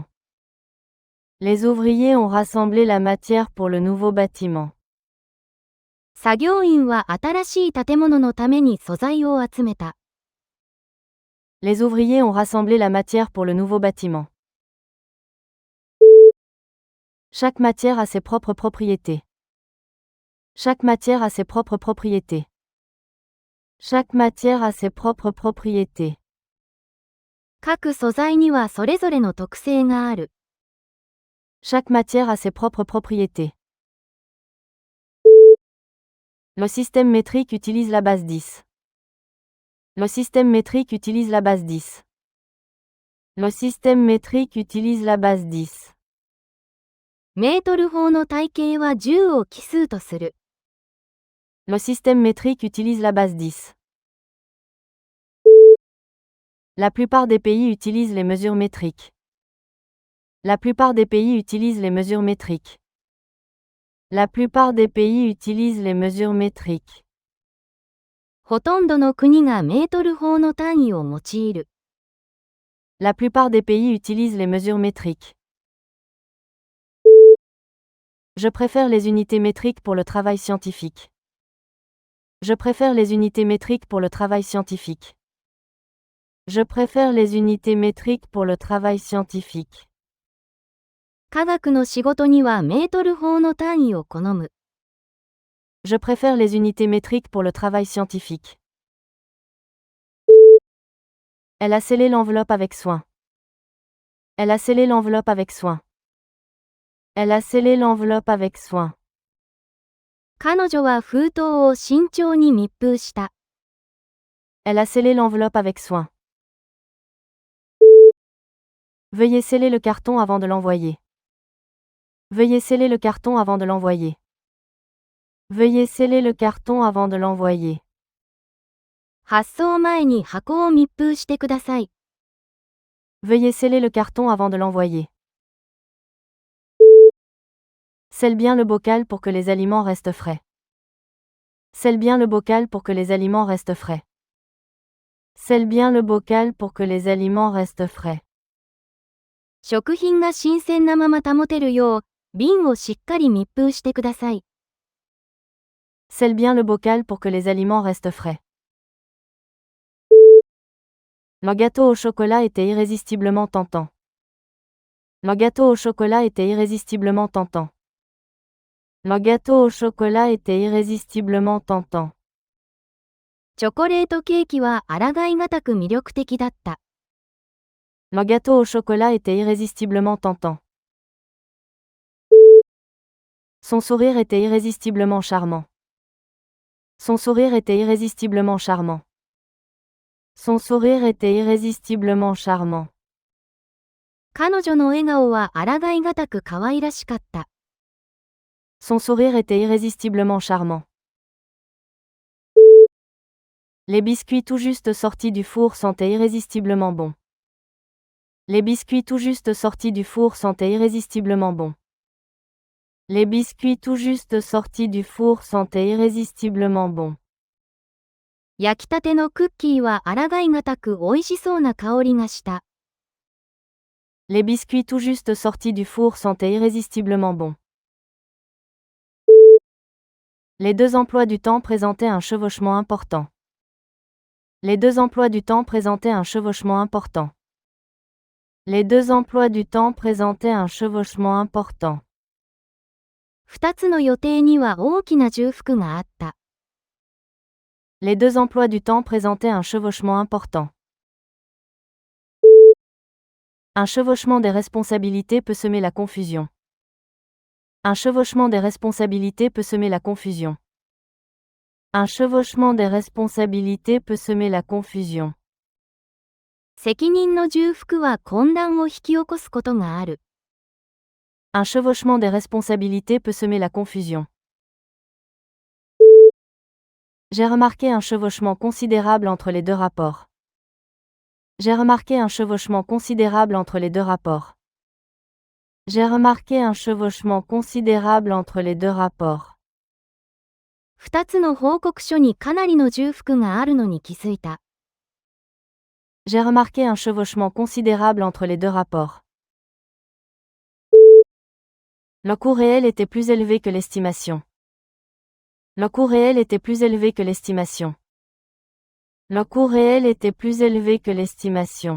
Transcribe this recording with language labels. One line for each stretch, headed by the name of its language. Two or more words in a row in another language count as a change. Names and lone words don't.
French: Les ouvriers ont rassemblé la matière pour le nouveau bâtiment.
Japanese: 作業員は新しい建物のために素材を集めた。
French: Les ouvriers ont rassemblé la matière pour le nouveau bâtiment. Chaque matière a ses propres propriétés. Chaque matière a ses propres propriétés. Chaque matière a ses propres propriétés.
Japanese: 各素材にはそれぞれの特性がある。
French: Chaque matière a ses propres propriétés. Le système métrique utilise la base 10. Le système métrique utilise la base 10. Le système métrique utilise la base 10.
Japanese: メートル法の体系は10を奇数とする。
French: Le système métrique utilise la base 10. La plupart des pays utilisent les mesures métriques. La plupart des pays utilisent les mesures métriques. La plupart des pays utilisent les mesures métriques.
Japanese: ほとんどの国がメートル法の単位を用いる。
French: La plupart des pays utilisent les mesures métriques. Je préfère les unités métriques pour le travail scientifique. Je préfère les unités métriques pour le travail scientifique. Je préfère les unités métriques pour le travail scientifique.
Japanese: 科学の仕事にはメートル法の単位を好む。
French: Je préfère les unités métriques pour le travail scientifique. Elle a scellé l'enveloppe avec soin. Elle a scellé l'enveloppe avec soin. Elle a scellé l'enveloppe avec soin.
Japanese: 彼女は封筒を慎重に密封した。
French: Elle a scellé l'enveloppe avec soin. Veuillez sceller le carton avant de l'envoyer. Veuillez sceller le carton avant de l'envoyer. Veuillez sceller le carton avant de l'envoyer.
Japanese: 発送前に箱を密封してください。
French: Veuillez sceller le carton avant de l'envoyer. Scelle bien le bocal pour que les aliments restent frais. Scelle bien le bocal pour que les aliments restent frais. Scelle bien le bocal pour que les aliments restent frais.
Japanese: 食品が新鮮なまま保てるよう、瓶をしっかり密封してください。
French: Scelle bien le bocal pour que les aliments restent frais. Le gâteau au chocolat était irrésistiblement tentant. Le gâteau au chocolat était irrésistiblement tentant. Le gâteau au chocolat était irrésistiblement tentant.
Japanese: チョコレートケーキは抗いがたく魅力的だった。
French: Le gâteau au chocolat était irrésistiblement tentant. Son sourire était irrésistiblement charmant. Son sourire était irrésistiblement charmant. Son sourire était irrésistiblement charmant.
Japanese: 彼女の笑顔は抗いがたく可愛らしかった。
French: Son sourire était irrésistiblement charmant. Les biscuits tout juste sortis du four sentaient irrésistiblement bon. Les biscuits tout juste sortis du four sentaient irrésistiblement bon. Les biscuits tout juste sortis du four sentaient irrésistiblement bon.
Japanese: 焼きたてのクッキーは抗いがたく美味しそうな香りがした。
French: Les biscuits tout juste sortis du four sentaient irrésistiblement bon. Les deux emplois du temps présentaient un chevauchement important. Les deux emplois du temps présentaient un chevauchement important. Les deux emplois du temps présentaient un chevauchement important.
Japanese: 二つの予定には大きな重複があった。
French: Les deux emplois du temps présentaient un chevauchement important. Un chevauchement des responsabilités peut semer la confusion. Un chevauchement des responsabilités peut semer la confusion. Un chevauchement des responsabilités peut semer la confusion.
Japanese: 責任の重複は混乱を引き起こすことがある。
French: Un chevauchement des responsabilités peut semer la confusion. J'ai remarqué un chevauchement considérable entre les deux rapports. J'ai remarqué un chevauchement considérable entre les deux rapports. J'ai remarqué un chevauchement considérable entre les deux rapports.
Japanese: 二つの報告書にかなりの重複があるのに気づいた。
French: J'ai remarqué un chevauchement considérable entre les deux rapports. Le coût réel était plus élevé que l'estimation. Le coût réel était plus élevé que l'estimation. Le coût réel était plus élevé que l'estimation.